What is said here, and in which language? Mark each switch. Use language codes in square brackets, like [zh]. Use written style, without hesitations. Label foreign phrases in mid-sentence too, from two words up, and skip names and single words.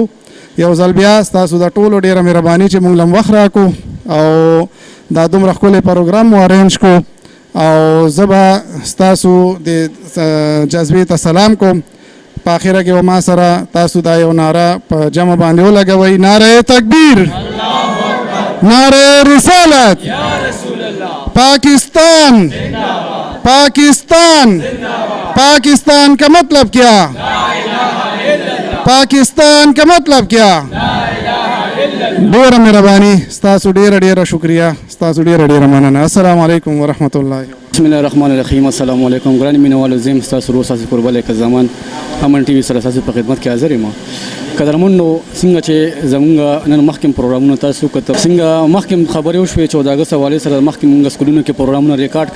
[ps] یو ځل بیا ستاسو د ټولو ډېره مهرباني چې مونږ له وخت راکړو او دا دومره ښکلی پروګرام مو ارینج کړو او زه به ستاسو د جذبې ته سلام کوم. په آخره کې به ما سره تاسو دا یو ناره په جمع باندې ولګوئ: نعره تکبیر، نعره رسالت، [ur] پاکستان، پاکستان، پاکستان کا مطلب کیا? پاکستان کا مطلب کیا? [ps] ډیره مهرباني ستاسو، ډیره شکریا ستاسو، ډیره مننه. [ar] السلام علیکم ورحمت الله. بسم الله الرحمن الرحیم. [ps] السلام علیکم ګران مینوالو، زم ستاسو ورور ستاسو قربان که زمان امن ټي وي سره ستاسو په خدمت کې حاضر یم. قدرمنو، څنګه چې زمونږ نن مخکې پروګرامونه تاسو کته، څنګه مخکې خبرې وشوې 14 اگست حواله سره مخکې موږ سکولونو کې پروګرامونه ریکارډ کړي.